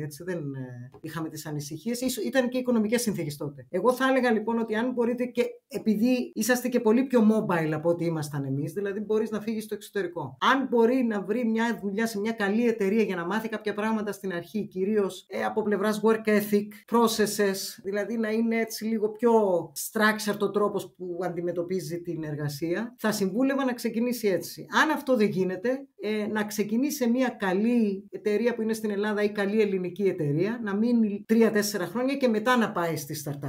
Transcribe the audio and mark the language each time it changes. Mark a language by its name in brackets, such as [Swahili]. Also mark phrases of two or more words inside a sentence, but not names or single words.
[Greek] Έτσι, δεν είχαμε τις ανησυχίες. Ήταν και οικονομικές συνθήκες τότε. Εγώ θα έλεγα λοιπόν ότι αν μπορείτε, και επειδή είσαστε και πολύ πιο mobile από ό,τι ήμασταν εμείς, δηλαδή μπορείς να φύγεις στο εξωτερικό. Αν μπορεί να βρει μια δουλειά σε μια καλή εταιρεία για να μάθει κάποια πράγματα στην αρχή, κυρίως από πλευράς [English] work ethic, processes, [Greek] δηλαδή να είναι έτσι λίγο πιο structured ο τρόπος που αντιμετωπίζει την εργασία, θα συμβούλευα να ξεκινήσει έτσι. Αν αυτό δεν γίνεται, να ξεκινήσει σε μια καλή εταιρεία που είναι στην Ελλάδα ή καλή ελληνική εταιρεία, να μείνει 3-4 χρόνια και μετά να πάει στη startup.